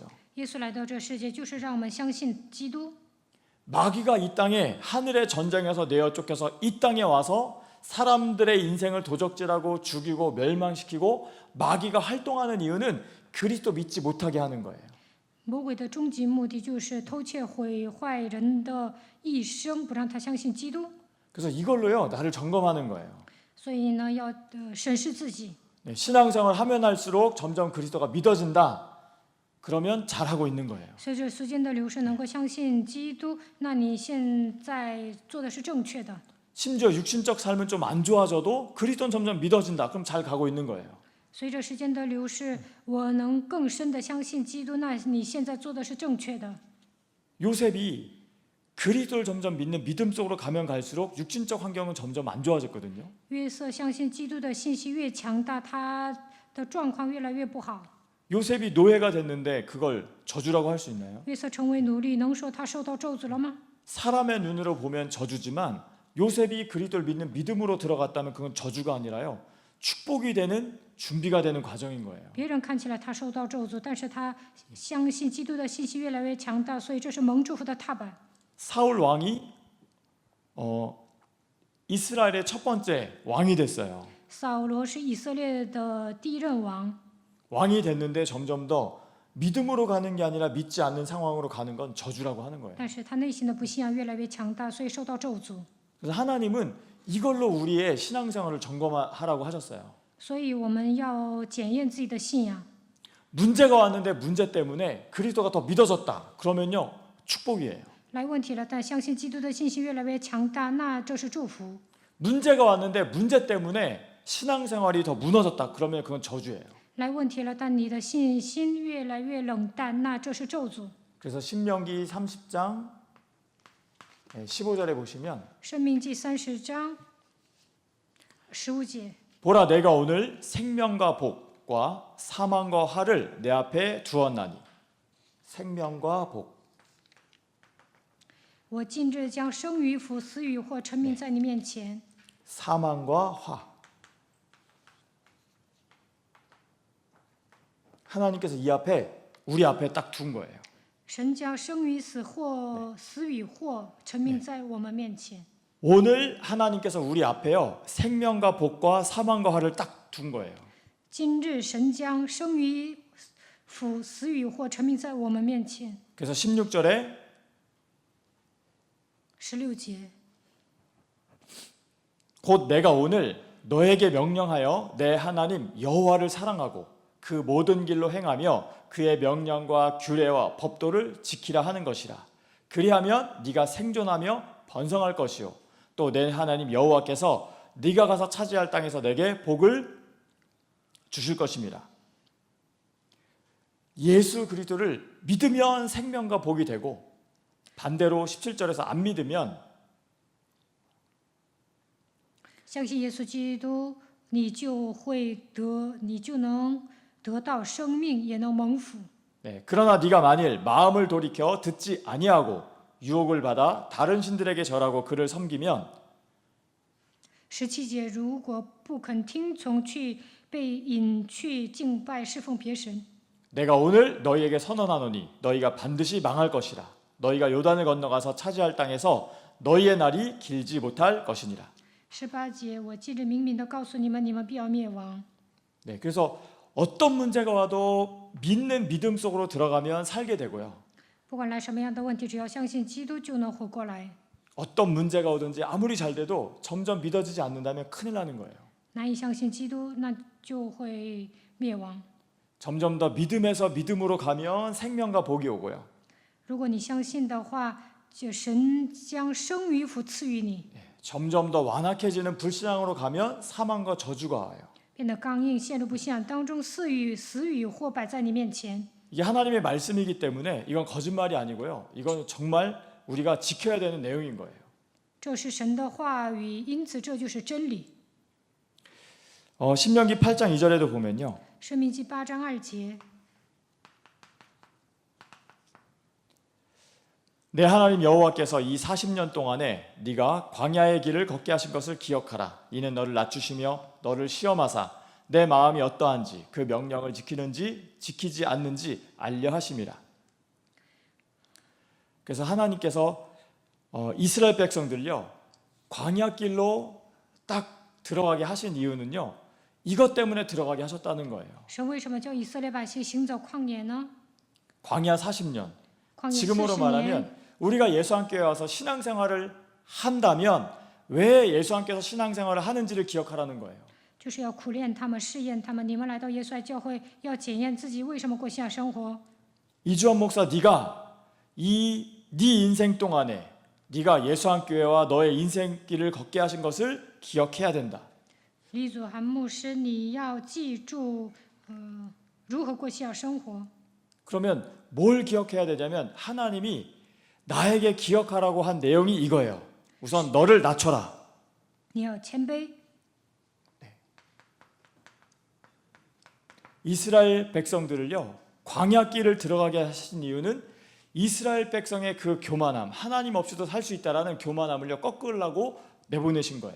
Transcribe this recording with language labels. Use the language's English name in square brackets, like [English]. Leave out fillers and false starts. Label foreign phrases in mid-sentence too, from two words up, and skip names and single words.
[Chinese] 耶稣来到这世界，就是让我们相信基督。 [Korean] 마귀가 이 땅에 하늘의 전쟁에서 내어 쫓겨서 이 땅에 와서 사람들의 인생을 도적질하고 죽이고 멸망시키고 마귀가 활동하는 이유는 그리스도 믿지 못하게 하는 거예요. [Chinese] 魔鬼的终极目的就是偷窃、毁坏人的一生，不让他相信基督。 [Korean] 그래서 이걸로요 나를 점검하는 거예요. [Chinese] 所以呢，要审视自己。 [Korean] 신앙생활 하면 할수록 점점 그리스도가 믿어진다. 그러면 잘하고 있는 거예요. [Chinese] 随着时间的流逝，能够相信基督，那你现在做的是正确的。 [Korean] 심지어 육신적 삶은 좀 안 좋아져도 그리스도는 점점 믿어진다. 그럼 잘 가고 있는 거예요. [Chinese] 随着时间的流逝，我能更深的相信基督，那你现在做的是正确的。 [Korean] 요셉이 그리스도를 점점 믿는 믿음 속으로 가면 갈수록 육신적 환경은 점점 안 좋아졌거든요. [Chinese] 约瑟相信基督的信息越强大，他的状况越来越不好。 [Korean] 요셉이 노예가 됐는데 그걸 저주라고 할 수 있나요? [Chinese] 约瑟成为奴隶，能说他受到咒诅了吗？ [Korean] 사람의 눈으로 보면 저주지만 요셉이 그리스도를 믿는 믿음으로 들어갔다면 그건 저주가 아니라요, 축복이 되는 준비가 되는 과정인 거예요. [Chinese] 别人看起来他受到咒诅，但是他相信基督的信息越来越强大，所以这是蒙祝福的踏板。 [Korean] 사울 왕이 이스라엘의 첫 번째 왕이 됐어요. [Chinese] 扫罗是以色列的第一任王， [Korean] 왕이 됐는데 점점 더 믿음으로 가는 게 아니라 믿지 않는 상황으로 가는 건 저주라고 하는 거예요. [Chinese] 但是他内心的不信仰越来越强大，所以受到咒诅。 [Korean] 그래서 하나님은 이걸로 우리의 신앙생활을 점검하라고 하셨어요. [Chinese] 所以我们要检验自己的信仰。 [Korean] 문제가 왔는데 문제 때문에 그리스도가 더 믿어졌다. 그러면요, 축복이에요. [Chinese] 来问题了，但相信基督的信心越来越强大，那这是祝福。 [Korean] 문제가 왔는데 문제 때문에 신앙생활이 더 무너졌다. 그러면 그건 저주예요. [Chinese] 来问题了，但你的信心越来越冷淡，那这是咒诅。 [Korean] 그래서 신명기 30장 15절에 보시면 [Chinese] 申命记30章15节。 [Korean] 보라, 내가 오늘 생명과 복과 사망과 화를 내 앞에 두었나니. 생명과 복. [Chinese] 我今日将生与福、死与祸陈明在你面前。 [Korean] 사망과 화. 하나님께서 이 앞에 우리 앞에 딱 둔 거예요. [Chinese] 神将生与死或死与祸陈明在我们面前。 [Korean] 오늘 하나님께서 우리 앞에요, 생명과 복과 사망과 화를 딱 둔 거예요. [Chinese] 今日神将生与福、死与祸陈明在我们面前。 [Korean] 그래서 16절에 [Chinese] 16节。 [Korean] 곧 내가 오늘 너에게 명령하여 내 하나님 여호와를 사랑하고 그 모든 길로 행하며 그의 명령과 규례와 법도를 지키라 하는 것이라. 그리하면 네가 생존하며 번성할 것이요 또 내 하나님 여호와께서 네가 가서 차지할 땅에서 내게 복을 주실 것입니다. 예수 그리스도를 믿으면 생명과 복이 되고, 반대로 17절에서 안 믿으면 [Chinese] 相信耶稣基督，你就能得到生命，也能蒙福。 [Korean] 그러나 네가 만일 마음을 돌이켜 듣지 아니하고 유혹을 받아 다른 신들에게 절하고 그를 섬기면 [Chinese] 17 节，如果不肯听从，去被引去敬拜侍奉别神， [Korean] 내가 오늘 너희에게 선언하노니 너희가 반드시 망할 것이라. 너희가 요단을 건너가서 차지할 땅에서 너희의 날이 길지 못할 것이니라. [Chinese] 18 节，我今日明明的告诉你们，你们必要灭亡。 [Korean] 그래서 어떤 문제가 와도 믿는 믿음 속으로 들어가면 살게 되고요. [Chinese] 不管来什么样的问题，只要相信基督，就能活过来。 [Korean] 어떤 문제가 오든지 아무리 잘 돼도 점점 믿어지지 않는다면 큰일 나는 거예요. [Chinese] 难以相信基督，那就会灭亡。 [Korean] 점점 더 믿음에서 믿음으로 가면 생명과 복이 오고요. [Chinese] 如果你相信的话，就神将生与福赐予你。 [Korean] 점점 더 완악해지는 불신앙으로 가면 사망과 저주가 와요. [Chinese] 变得刚硬，陷入不信仰当中，死与祸摆在你面前。 [Korean] 이게 하나님의 말씀이기 때문에 이건 거짓말이 아니고요. 이건 정말 우리가 지켜야 되는 내용인 거예요. [Chinese] 这是神的话语，因此这就是真理。 [Korean] 신명기 8장 2절에도 보면요. [Chinese] 申命记8章2节， [Korean] 내 하나님 여호와께서 이 40년 동안에 네가 광야의 길을 걷게 하신 것을 기억하라. 이는 너를 낮추시며 너를 시험하사 내 마음이 어떠한지 그 명령을 지키는지 지키지 않는지 알려 하심이라. 그래서 하나님께서 이스라엘 백성들요, 광야길로 딱 들어가게 하신 이유는요, 이것 때문에 들어가게 하셨다는 거예요. [Chinese] 神为什么叫以色列百姓行走旷野呢？ [Korean] 광야 40년. [Chinese] 旷野 [Korean] 지금으로 [Chinese] 40年。 [Korean] 말하면 우리가 예수함교회에 와서 신앙생활을 한다면 왜 예수함께서 신앙생활을 하는지를 기억하라는 거예요. [Chinese] 就是要苦练他们，试验他们。你们来到耶稣爱教会，要检验自己为什么过信仰生活。 [Korean] 이주환 목사, 네가 네 인생 동안에 네가 예수함교회와 너의 인생길을 걷게 하신 것을 기억해야 된다. [Chinese] 李祖涵牧师，你要记住，如何过信仰生活。 [Korean] 그러면 뭘 기억해야 되냐면 하나님이 나에게 기억하라고 한 내용이 이거예요. 우선 너를 낮춰라. [Chinese] 你要谦卑。 [Korean] 이스라엘 백성들을요, 광야길을 들어가게 하신 이유는 이스라엘 백성의 그 교만함, 하나님 없이도 살 수 있다라는 교만함을요 꺾으려고 내보내신 거예요.